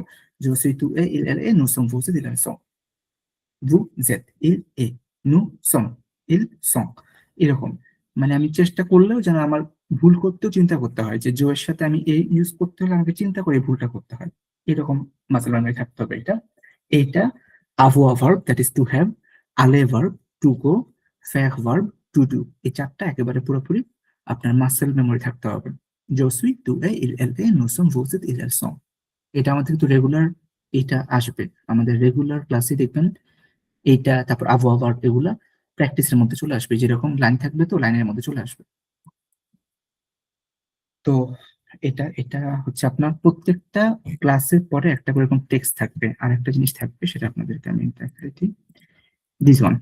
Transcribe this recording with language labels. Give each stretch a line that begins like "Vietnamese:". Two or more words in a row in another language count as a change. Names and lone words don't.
French: Je suis tu es il elle est nous sommes vous êtes ils sont, vous êtes il est nous sommes ils sont,
Bangla: এরকম। মানে আমি চেষ্টা করলেও যেন আমার ভুল করতেও চিন্তা করতে হয় যে জো এর সাথে আমি এ ইউজ করতে হলে আমাকে চিন্তা করে ভুলটা করতে হয়, এরকম মাসেল মেমোরি থাকতে হবে। এইটা
English: avoir verb that is to have, aller verb to go, faire verb to do,
Bangla: এই চারটা একেবারে পুরোপুরি আপনার মাসেল মেমোরি থাকতে হবে।
French: je suis, tu es, il, elle est, nous sommes, vous êtes, ils, elles sont।
Bangla: এটা আমাদের কিন্তু রেগুলার, এটা আসবে আমাদের রেগুলার ক্লাসে, দেখবেন এইটা। তারপর avoir verb এগুলা প্র্যাকটিসের মধ্যে চলে আসবে, যেরকম লাইন থাকবে তো লাইনের মধ্যে চলে আসবে। তো এটা এটা হচ্ছে আপনার প্রত্যেকটা ক্লাসের পরে একটা করে এরকম টেক্সট থাকবে, আর একটা জিনিস থাকবে সেটা আপনাদেরকে আমি দেখাচ্ছি,
English: this one.